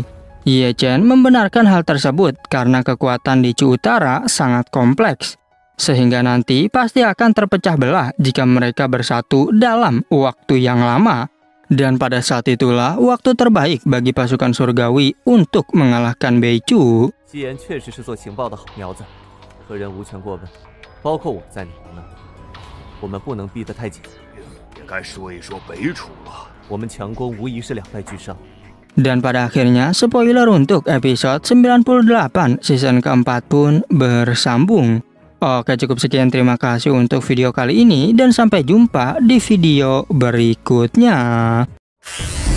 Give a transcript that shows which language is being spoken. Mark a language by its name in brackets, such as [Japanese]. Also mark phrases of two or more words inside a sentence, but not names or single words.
[Indonesian] Ye Chen membenarkan hal tersebut karena kekuatan di Chu Utara sangat kompleks. Sehingga nanti pasti akan terpecah belah jika mereka bersatu dalam waktu yang lama. Dan pada saat itulah waktu terbaik bagi pasukan surgawi untuk mengalahkan Beichu. [Chinese] 西岩确实是做情报的好苗子，可人无权过问。包括我在内呢，我们不能逼得太紧。也该说一说北楚了。我们强攻无疑是两败俱伤。 [Indonesian] Dan pada akhirnya, spoiler untuk episode 98 season keempat pun bersambung. Oke, cukup sekian, terima kasih untuk video kali ini dan sampai jumpa di video berikutnya.